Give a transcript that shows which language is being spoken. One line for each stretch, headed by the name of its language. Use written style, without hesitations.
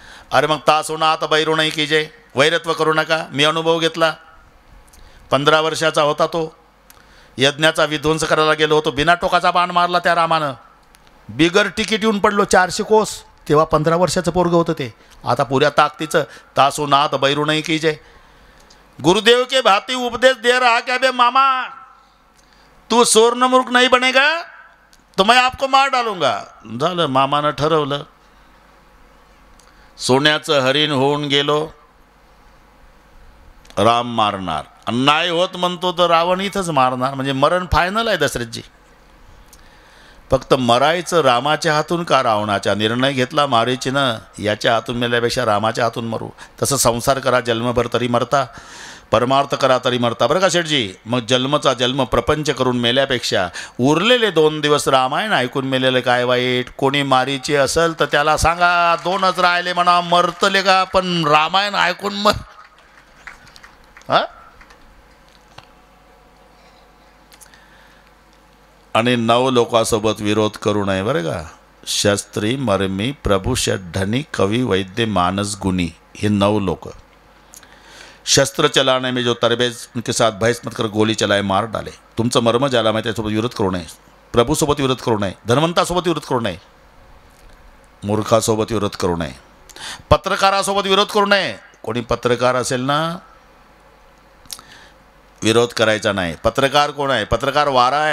Marathi: अरे मग तास होणं आता बैरू नाही की जे वैरत्व करू नका। मी अनुभव घेतला। 15 वर्षाचा होता तो, यज्ञाचा विध्वंस करायला गेलो होतो, बिना टोकाचा बाण मारला त्या रामानं। बिगर तिकीट येऊन पडलो 400 कोस। तेव्हा 15 वर्षाचं पोरगं होतं ते। आता पुऱ्या ताकदीचं
Hindi: तासो नाथ बैरू नहीं कीजिए। गुरुदेव के भांति उपदेश दे रहा क्या बे मामा, तू स्वर्णमूर्ख नहीं बनेगा तो मैं आपको मार डालूंगा।
Marathi: झालं, मामानं ठरवलं। सोन्याचं हरिण होऊन गेलो, राम मारणार। नाही होत म्हणतो तर रावण इथंच मारणार, म्हणजे मरण फायनल आहे दशरथजी। फक्त मरायचं रामाच्या हातून का रावणाच्या? निर्णय घेतला मारीचीनं याच्या हातून मेल्यापेक्षा रामाच्या हातून मरू. तसं संसार करा जन्मभर तरी मरता, परमार्थ करा तरी मरता. बरं का शेठजी? मग जन्मचा जन्म प्रपंच करून मेल्यापेक्षा उरलेले 2 दिवस रामायण ऐकून मेलेले काय वाईट? कोणी मारीची असेल तर त्याला सांगा 2च राहिले म्हणा, मरतले का, पण रामायण ऐकून मर. हा? आणि 9 लोकांसोबत विरोध करू नये. बरं का? शस्त्री, मर्मी, प्रभू, षड्ढनी, कवी, वैद्य, मानस, गुणी, हे 9 लोक.
Hindi: शस्त्र चलाने में जो तरबेज उनके साथ बहस मत कर, गोली चलाए मार डाले.
Marathi: तुमचं मर्म ज्याला माहिती त्यासोबत विरोध करू नये. प्रभूसोबत विरोध करू नये, धनवंतासोबत विरोध करू नये, मूर्खासोबत विरोध करू नये, पत्रकारासोबत विरोध करू नये. कोणी पत्रकार असेल ना, विरोध करायचा नाही. पत्रकार कोण आहे? पत्रकार वारा आहे.